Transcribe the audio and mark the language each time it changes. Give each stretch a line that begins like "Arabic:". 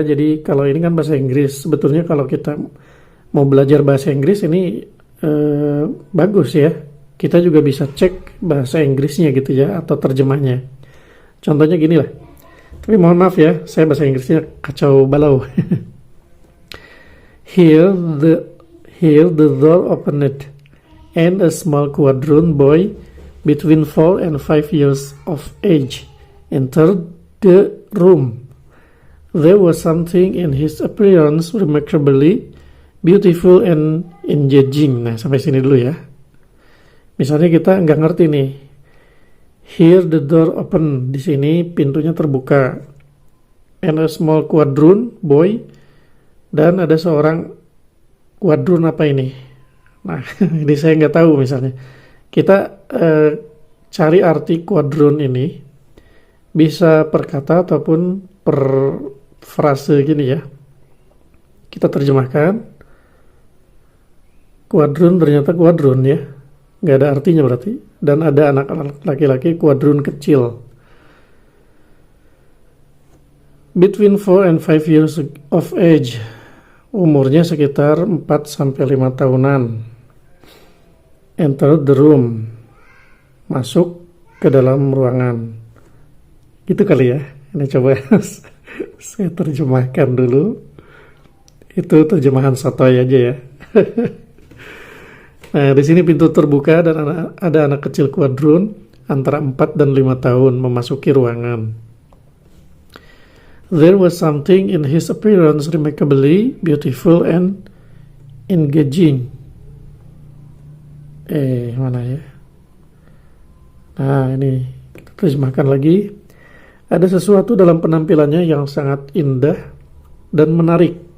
Indonesian: Jadi kalau ini kan bahasa Inggris, sebetulnya kalau kita mau belajar bahasa Inggris ini bagus ya. Kita juga bisa cek bahasa Inggrisnya gitu ya, atau terjemahnya. Contohnya gini lah. Tapi mohon maaf ya, saya bahasa Inggrisnya kacau balau.
English: Here the door opened, and a small quadroon boy between 4 and 5 years of age entered the room. There was something in his appearance remarkably beautiful and engaging.
Indonesian: Nah, sampai sini dulu ya. Misalnya kita nggak ngerti nih.
English: Here the door open,
Indonesian: di sini pintunya terbuka.
English: And a small quadroon boy,
Indonesian: dan ada seorang quadroon apa ini? Nah, ini saya nggak tahu misalnya. Kita cari arti quadroon ini, bisa per kata ataupun per frase gini ya. Kita terjemahkan. Quadroon ternyata quadroon ya. Nggak ada artinya berarti. Dan ada anak laki-laki quadroon kecil.
English: Between 4 and 5 years of age.
Indonesian: Umurnya sekitar 4-5 tahunan.
English: Enter the room.
Indonesian: Masuk ke dalam ruangan. Gitu kali ya. Ini coba saya terjemahkan dulu. Itu terjemahan sotoy aja ya. Nah, di sini pintu terbuka dan ada anak kecil quadroon antara 4 dan 5 tahun memasuki ruangan.
English: There was something in his appearance remarkably beautiful and engaging.
Indonesian: Mana ya? Nah, ini kita terjemahkan lagi. Ada sesuatu dalam penampilannya yang sangat indah dan menarik.